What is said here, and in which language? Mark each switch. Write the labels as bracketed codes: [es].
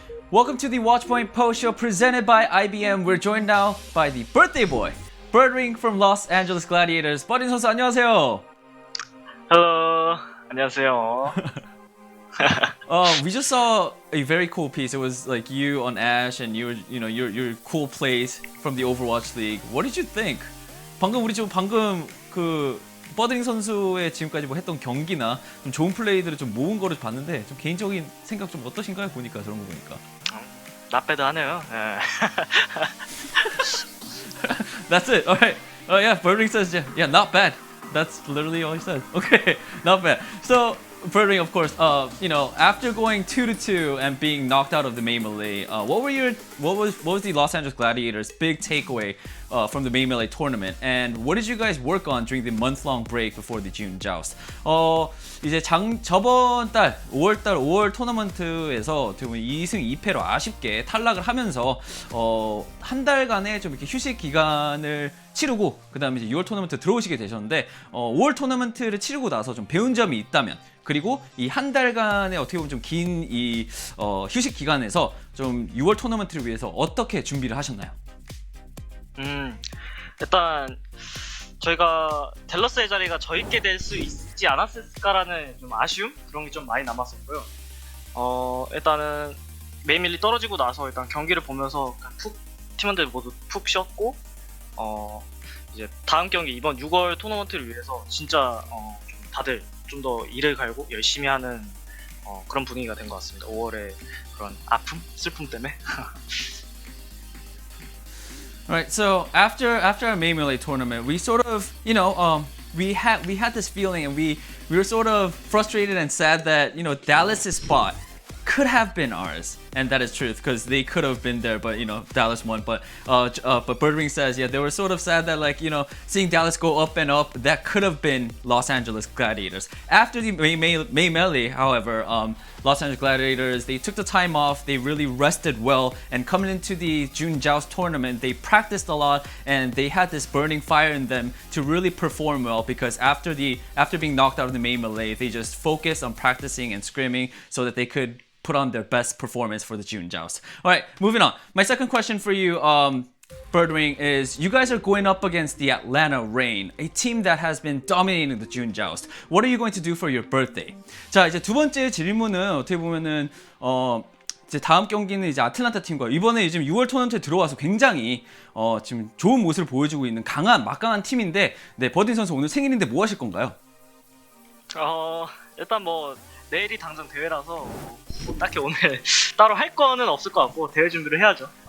[en] Welcome to the Watchpoint Post Show presented by IBM. We're joined now by the birthday boy, Birdring from Los Angeles Gladiators. [ko] 버딘 선수 안녕하세요. [en] Hello. [ko] 안녕하세요. [en] We just saw a very cool piece. It was like you on Ash and your cool plays from the Overwatch League. What did you think? [ko] 방금 그 버딩 선수의 지금까지 뭐 했던 경기나 좀 좋은 플레이들을 좀 모은 거를 봤는데 좀 개인적인 생각 좀 어떠신가요? 보니까 저런 거 보니까. 나빼드하네요. [en] That's it. All right. Oh yeah, Birdring says yeah, not bad. That's literally all he said. Okay, not bad. So Birdring, of course, after going 2-2 and being knocked out of the May Melee, what was the Los Angeles Gladiators' big takeaway from the May Melee tournament? And what did you guys work on during the month-long break before the June Joust? [ko] 이제 저번 달 5월 토너먼트에서 어떻게 보면 2승 2패로 아쉽게 탈락을 하면서 한 달간의 좀 이렇게 휴식 기간을 치르고 그다음에 이제 6월 토너먼트 들어오시게 되셨는데 5월 토너먼트를 치르고 나서 좀 배운 점이 있다면 그리고 이 한 달간의 어떻게 보면 좀 긴 이 휴식 기간에서 좀 6월 토너먼트를 위해서 어떻게 준비를 하셨나요? 일단 저희가 댈러스의 자리가 저있게 될 수 있지 않았을까라는 좀 아쉬움 그런 게 좀 많이 남았었고요. 일단은 메이밀리 떨어지고 나서 일단 경기를 보면서 푹 팀원들 모두 푹 쉬었고 이제 다음 경기 이번 6월 토너먼트를 위해서 진짜 좀 다들 좀 더 일을 갈고 열심히 하는 그런 분위기가 된 것 같습니다. 5월에 그런 아픔, 슬픔 때문에. [en] Right. So after our May Melee tournament, we sort of, we had this feeling, and we were sort of frustrated and sad that Dallas's spot could have been ours, and that is truth because they could have been there, but Dallas won. But Birdring says, yeah, they were sort of sad that seeing Dallas go up and up, that could have been Los Angeles Gladiators. After the May Melee, however, Los Angeles Gladiators, they took the time off, they really rested well, and coming into the June Joust tournament, they practiced a lot, and they had this burning fire in them to really perform well because after being knocked out of the May Melee, they just focused on practicing and scrimming so that they could put on their best performance for the June Joust. All right, moving on. My second question for you, Birdring, is you guys are going up against the Atlanta Reign, a team that has been dominating the June Joust. What are you going to do for your birthday? [ko] 자, 이제 두 번째 질문은 어떻게 보면은 이제 다음 경기는 이제 아틀란타 팀과 이번에 지금 6월 토너먼트에 들어와서 굉장히 지금 좋은 모습을 보여주고 있는 막강한 팀인데, 네, 버딘 선수 오늘 생일인데 뭐 하실 건가요? 일단 뭐 내일이 당장 대회라서 뭐 딱히 오늘 따로 할 거는 없을 것 같고 대회 준비를 해야죠.